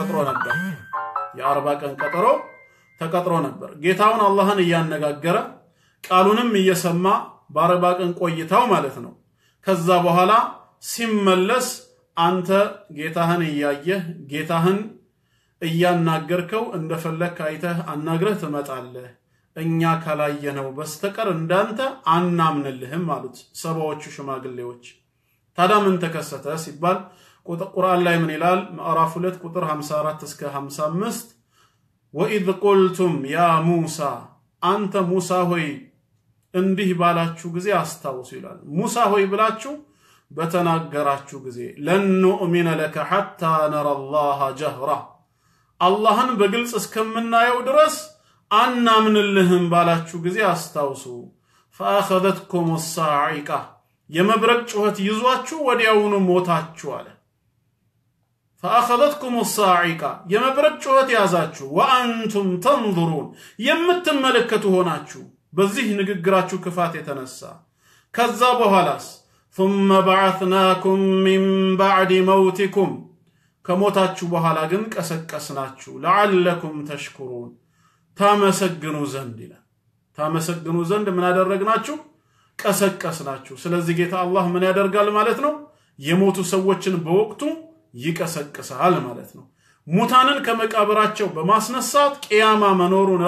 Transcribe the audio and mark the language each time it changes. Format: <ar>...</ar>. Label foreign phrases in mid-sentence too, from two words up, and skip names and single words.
<am>ተቀጥሮ ነበር ጌታውን አላህን እያነጋገረ ቃሉንም እየሰማ በ40 ቀን ቆይታው ማለት ነው ከዛ በኋላ ሲመለስ አንተ ጌታህን እያየህ ጌታህን እያናገርከው እንደፈለክ አይተህ አናግረህ ትመጣለህ እኛ ካላየነው በስተቀር እንዳንተ አናምንልህም ማለት ሰባዎቹ ሽማግሌዎች ታዲያ ምን ተከሰተ ሲባል ቁርአን ላይ ምን ይላል ምዕራፍ 2 ቁጥር 54 እስከ 55</am> <ar>وإذ قلتم يا موسى أنت موسى</ar> <am>ሆይ እንዲህ ባላችሁ ጊዜ አስታውሱ ይላል ሙሳ ሆይ ብላችሁ በተናገራችሁ ጊዜ</am> <ar>لن نؤمن لك حتى نرى الله جهرة</ar> <am>አላህን በግልጽ እስከምናየው ድረስ አናምንልህም ባላችሁ ጊዜ አስታውሱ</am> <ar>فاخذتكم الصاعقه</ar> <am>የመብረቅ ጩኸት ይዟችሁ ወዲያውኑ ሞታችሁ አለ</am> <ar>فأخذتكم الصاعقة</ar> <am>የመብረቅ ጩኸት ያዛችሁ</am> <ar>وأنتم تنظرون</ar> <am>የምትመለከቱ ሆናችሁ በዚህ ንግግራችሁ ክፋት የተነሳ ከዛ በኋላስ</am> <ar>ثم بعثناكم من بعد موتكم</ar> <am>ከሞታችሁ በኋላ ግን ቀሰቀስናችሁ</am> <ar>لعلكم تشكرون</ar> <am>ታመሰግኑ ዘንድ ይላል ታመሰግኑ ዘንድ ምን አደረግናችሁ ቀሰቀስናችሁ ስለዚህ ጌታ አላህ ምን ያደርጋል ማለት ነው የሞቱ ሰዎችን በወቅቱ ይቀሰቅሳል ማለት ነው ሙታንን ከመቃብራቸው በማስነሳት ቂያማ መኖሩን</am>